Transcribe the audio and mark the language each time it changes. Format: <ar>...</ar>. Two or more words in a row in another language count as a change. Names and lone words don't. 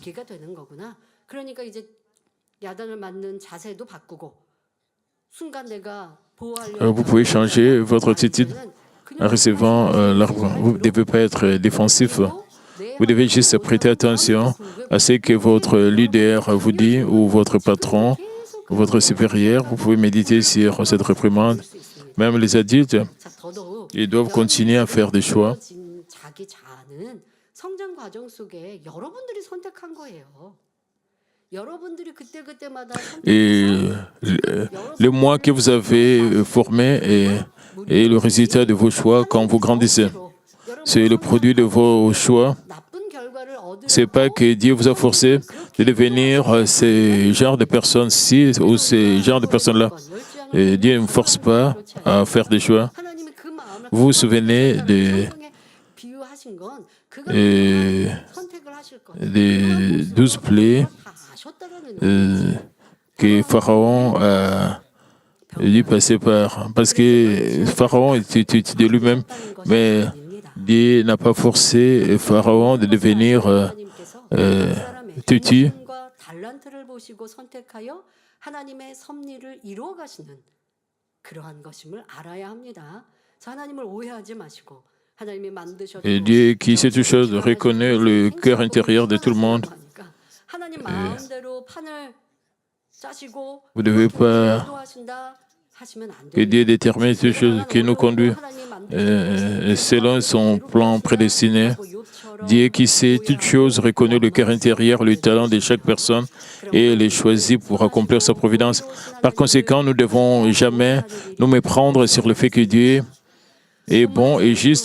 <fr>Vous pouvez changer votre attitude en recevant l'argent. Vous ne devez pas être défensif. Vous devez juste prêter attention à ce que votre leader vous dit ou votre patron votre supérieur, vous pouvez méditer sur cette réprimande. Même les adultes,</fr> <ko>자, 더더욱</ko> <fr>ils doivent continuer à faire des choix.</fr> <ko>열어진 자기 자아는 성장 과정 속에 여러분들이 선택한 거예요. 여러분들이 그때그때마다</ko> <fr>Et le moi que vous avez formé est le résultat de vos choix quand vous grandissez. C'est le produit de vos choix.</fr> <ko>나쁜 결과를</ko> <fr>C'est pas que Dieu vous a forcé de devenir ces genres de personnes-ci ou ces genres de personnes-là. Et Dieu ne me force pas à faire des choix.</fr> <ko>하나님이 그 마음을</ko> <fr>Vous vous souvenez</fr> <ko>성경에 비유하신 건 그가</ko> <fr>Et-</fr> <ko>선택을 하실 거예요.</ko> <fr>des 12 plaies</fr> <ko>다 아셨다라는</ko> <fr>que Pharaon a dû passer par. Parce que Pharaon était de lui-même, mais Dieu n'a pas forcé Pharaon de devenir têtu.</fr> <ko>과 달란트를 보시고 선택하여 하나님의 섭리를 이루어 가시는 그러한 것임을 알아야 합니다. 자, 하나님을 오해하지 마시고 하나님이 만드셨고</ko> <fr>Et Dieu qui sait toutes choses reconnaît le cœur intérieur de tout le monde.</fr> <ko>하나님 마음대로 판을 짜시고</ko> <fr>Vous ne devez pas</fr> <ko>인도하신다 하시면 안</ko> <fr>que</fr> <ko>돼요.</ko> <fr>Dieu détermine toutes choses, qui nous conduit selon son plan prédestiné. Dieu qui sait toutes choses reconnaît le cœur intérieur, le talent de chaque personne et les choisit pour accomplir sa providence. Par conséquent, nous ne devons jamais nous méprendre sur le fait que Dieu est bon et juste.</fr>